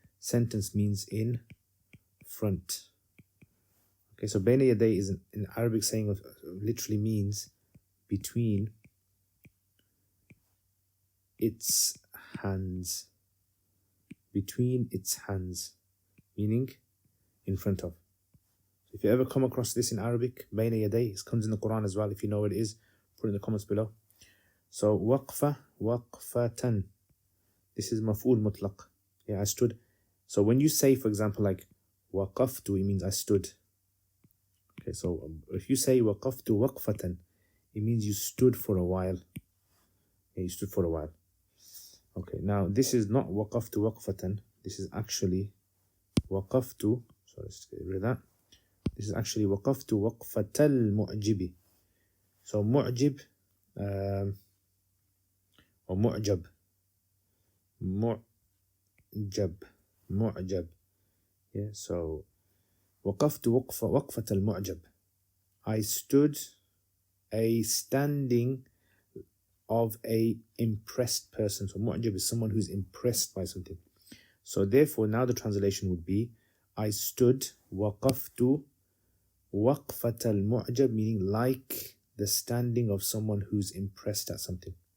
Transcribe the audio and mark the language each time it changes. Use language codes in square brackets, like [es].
[en] sentence means in front. Okay, so بين يدي is an Arabic saying of literally means between its hands. Between its hands, meaning in front of. If you ever come across this in Arabic, بين يدي, it comes in the Quran as well. If you know what it is, put it in the comments below. [ar] So وقفة, وقفة. [en] This is مفعول مطلق. Yeah, I stood. So when you say, for example, like وقفت, it means I stood. Okay, so if you say وقفت وقفة, it means you stood for a while. Yeah, you stood for a while. Okay, now this is not وقفت وقفة. This is actually وقفت. So let's get rid of that. This is actually وقفت وقفة المعجب. So معجب or معجب. [ar] معجب. Yeah, so وقفت وقفة المعجب. [en] I stood a standing of a impressed person. So معجب is someone who's impressed by something. So therefore now the translation would be I stood وقفت وقفة المعجب, meaning like the standing of someone who's impressed at something.